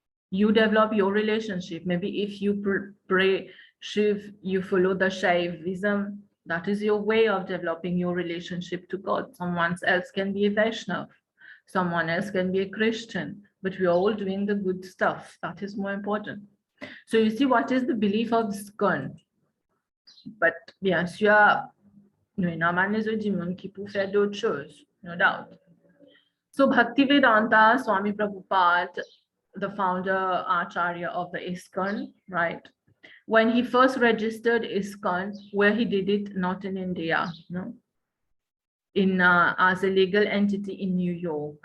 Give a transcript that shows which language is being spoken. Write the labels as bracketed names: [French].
[English] You develop your relationship. Maybe if you pray Shiv, you follow the Shaivism, that is your way of developing your relationship to God. Someone else can be a Vaishnav, someone else can be a Christian, but we are all doing the good stuff. That is more important. So you see what is the belief of SCON. But [French] bien sûr, nous avons des gens qui peuvent faire d'autres choses, [English] no doubt. So Bhaktivedanta Swami Prabhupada, the founder Acharya of the ISKCON, right? When he first registered ISKCON, where he did it, not in India, no, in as a legal entity in New York.